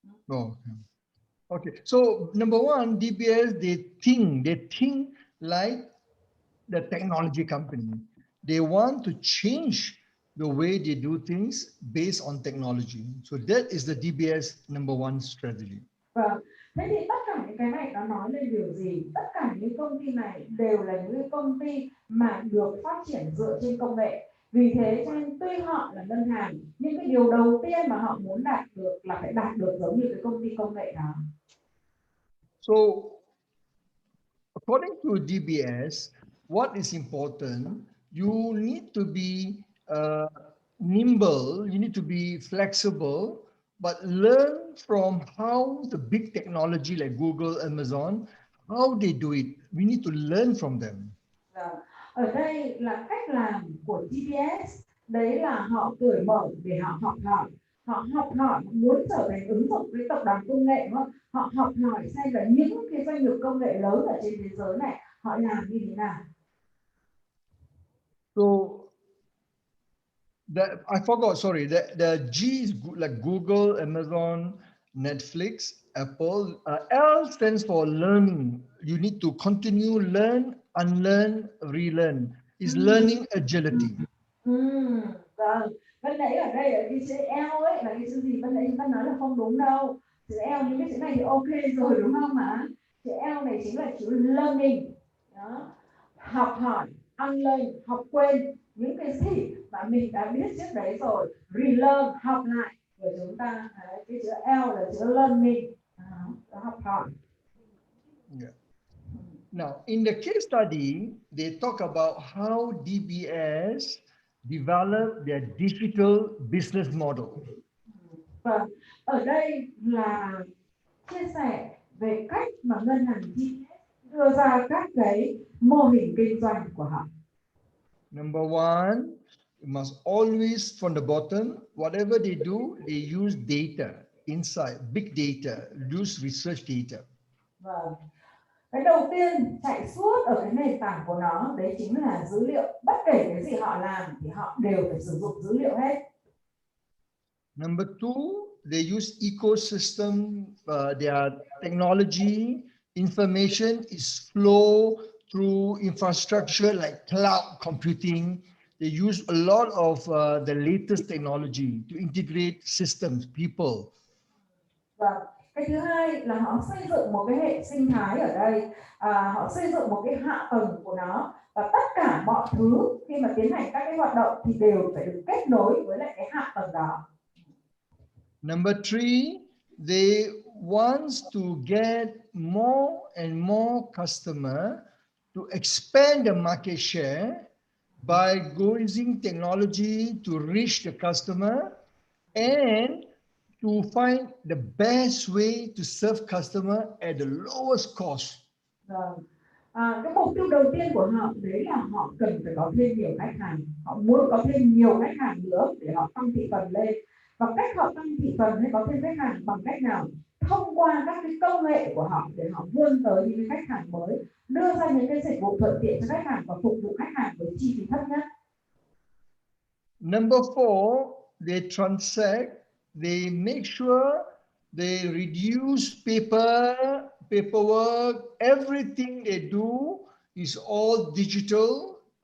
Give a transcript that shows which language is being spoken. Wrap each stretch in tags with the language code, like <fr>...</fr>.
<en>Oh, okay. So number one, DBS, they think like the technology company. They want to change the way they do things based on technology. So that is the DBS number one strategy.</en> <vi>Vâng. Thế thì tất cả những cái này nó nói lên điều gì? Tất cả những công ty này đều là những công ty mà được phát triển dựa trên công nghệ. Vì thế cho nên tuy họ là ngân hàng, nhưng cái điều đầu tiên mà họ muốn đạt được là phải đạt được giống như cái công ty công nghệ đó.</vi> <en>So according to DBS, what is important? You need to be nimble, you need to be flexible, but learn from how the big technology like Google, Amazon, how they do it. We need to learn from them.</en> <vi>Ở đây là cách làm của DBS, đấy là họ cởi mở để họ học hỏi, muốn trở thành ứng dụng cái tập đoàn công nghệ, họ học hỏi xem là những cái doanh nghiệp công nghệ lớn ở trên thế giới này họ làm như thế nào.</vi> <en>So I forgot, sorry, the G is like Google, Amazon, Netflix, Apple. L stands for learning. You need to continue, learn, unlearn, relearn. Is learning agility.</en> <vi>Vâng. Ban nãy ở đây ở cái chữ L ấy là cái chữ gì? Ban nãy chúng ta nói là không đúng đâu. Chữ L những cái chữ này thì ok rồi đúng không ạ? Chữ L này chính là chữ learning. Đó. Học hỏi, unlearn, học quên những cái gì mà mình đã biết trước đấy rồi, relearn, học lại. Rồi chúng ta cái chữ L là chữ learning, học hỏi.</vi> <en>Yeah. Now, in the case study, they talk about how DBS developed their digital business model.</en> <vi>Và ở đây là chia sẻ về cách mà ngân hàng DBS đưa ra các cái mô hình kinh doanh của họ.</vi> <en>Number one, you must always from the bottom, whatever they do, they use data, insight, big data, use research data.</en> <vi>Vâng. Cái đầu tiên chạy suốt ở cái nền tảng của nó đấy chính là dữ liệu. Bất kể cái gì họ làm thì họ đều phải sử dụng dữ liệu hết.</vi> <en>Number two, they use ecosystem, their technology, information is flow through infrastructure like cloud computing. They use a lot of the latest technology to integrate systems, people.</en> <vi>Vâng. Cái thứ hai là họ xây dựng một cái hệ sinh thái ở đây, họ xây dựng một cái hạ tầng của nó và tất cả mọi thứ khi mà tiến hành các cái hoạt động thì đều phải được kết nối với lại cái hạ tầng đó.</vi> <en>Number three, they want to get more and more customer to expand the market share by using technology to reach the customer and to find the best way to serve customer at the lowest cost.</en> <vi>Cái mục tiêu đầu tiên của họ đấy là họ cần phải có thêm nhiều khách hàng, họ muốn có thêm nhiều khách hàng nữa để họ tăng thị phần lên. Và cách họ tăng thị phần hay có thêm khách hàng bằng cách nào? Thông qua các cái công nghệ của họ để họ vươn tới những cái khách hàng mới, đưa ra những cái dịch vụ thuận tiện cho khách hàng và phục vụ khách hàng với chi phí thấp nhất.</vi> <en>Number four, they transact. They make sure they reduce paperwork. Everything they do is all digital.</en>